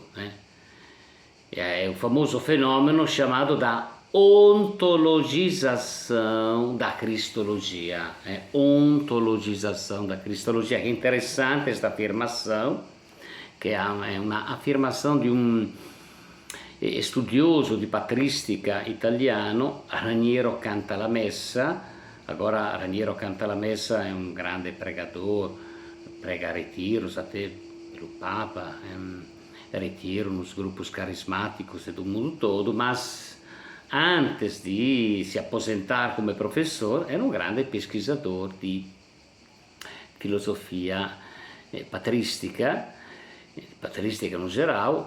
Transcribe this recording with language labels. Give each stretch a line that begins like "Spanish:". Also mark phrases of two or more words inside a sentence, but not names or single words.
Portuguese: É o famoso fenômeno chamado da ontologização da Cristologia. Ontologização da Cristologia. É interessante esta afirmação, que é uma afirmação de um
Italian: studioso di patristica italiano,
Portuguese: Raniero Cantalamessa. Agora Raniero Cantalamessa
Italian: è un grande
Portuguese: pregador, prega retiros até pelo Papa, retiro nos grupos carismáticos do mundo todo, mas antes de se aposentar come professor era um grande pesquisador
Italian: di filosofia patrística
Portuguese: no geral.